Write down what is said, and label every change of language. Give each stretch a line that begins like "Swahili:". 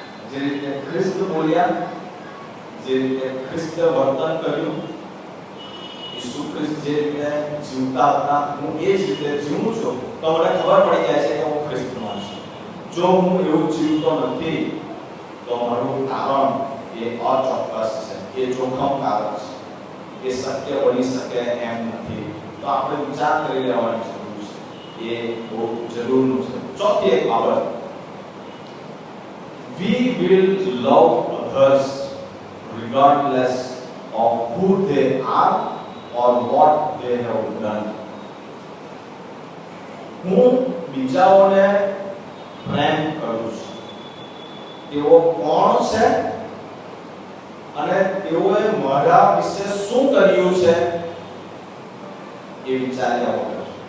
Gujarati: જે રીતે ખ્રિસ્ત બોલ્યા, જે રીતે ખ્રિસ્તે વર્તન કર્યું, ઈસુ ખ્રિસ્ત જે રીતે જીવતા હતા, હું એ જ રીતે જીવું છું, તો મને ખબર પડી જાય છે કે હું ખ્રિસ્તમાં છું. જો હું એવું જીવતો નથી તો મારું કારણ એ અચોક્કસ છે, એ જોખમકારક છે, એ સત્ય બની શકે એમ નથી. તો આપણે વિચાર કરી લેવાની જરૂર છે, એ બહુ જરૂરનું છે. ચોથી એક બાબત,
English: we will love others regardless of who they are or what they have done.
Gujarati: હું બીજાઓને પ્રેમ કરું છું, તેઓ કોણ છે અને તેઓએ મારા વિશે શું કર્યું છે એ વિચાર્યા વગર.